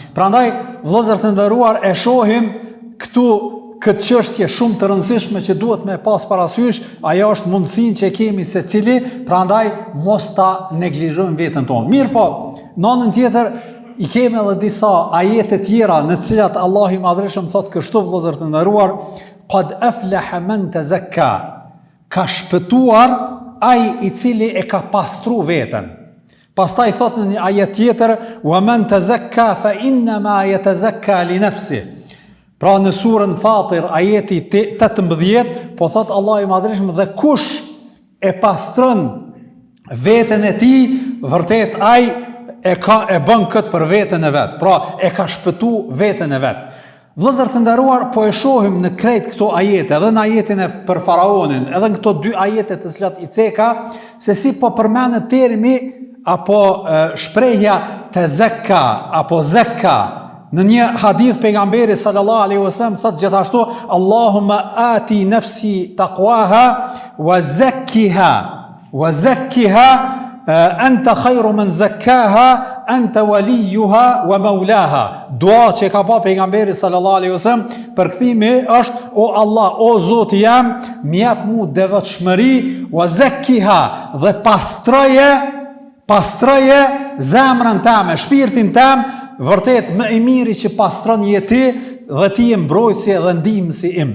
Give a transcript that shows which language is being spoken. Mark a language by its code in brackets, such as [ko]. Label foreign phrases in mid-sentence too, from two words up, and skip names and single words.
[sq] Prandaj, vëllezër të nderuar, e shohim këtu këtë çështje shumë të rëndësishme që duhet me pas parasysh, ajo është mundësinë që kemi secili, prandaj mos ta neglizhojmë veten tonë. Mirë po, në anën tjetër i kemi edhe disa ajete tjera në të cilat Allahu i Madhreshëm thotë kështu, vëllezër të nderuar, [ar] قد أفلح من تزكى, [sq] ka shpëtuar ai i cili e ka pastru veten. Pastaj thot në një ajet tjetër, [ar] ومن تزكى فإنما يتزكى لنفسه. [sq] Pra në surën Fatir ajeti 18, po thot Allah i Madhreshëm, dhe kush e pastron veten e tij, vërtet ai e bën këtë për veten e vet. Pra e ka shpëtu veten e vet. Vëllezër të nderuar, po e shohim në krejt këto ajete, edhe në ajetin e për faraonin, edhe në këto dy ajete të cilat i ceka, se si po përmenet termi apo shprehja te zekka apo zekka. Në një hadith pejgamberi [ar] صلى الله عليه وسلم [sq] thot gjithashtu, [ar] اللهم آت نفسي تقواها وزكها أنت خير من زكاها أنت وليها ومولاها. [sq] Dua që ka pa pejgamberi [ar] صلى الله عليه وسلم [sq] për kthimi është, o Allah, o Zoti jam, më jap mu devotshmëri, [ar] وزكها, [sq] dhe pastroje zemrën tëme, shpirtin tëm, vërtet më i miri që pastron je ti, dhe ti je mbrojtësi dhe ndihmësi im.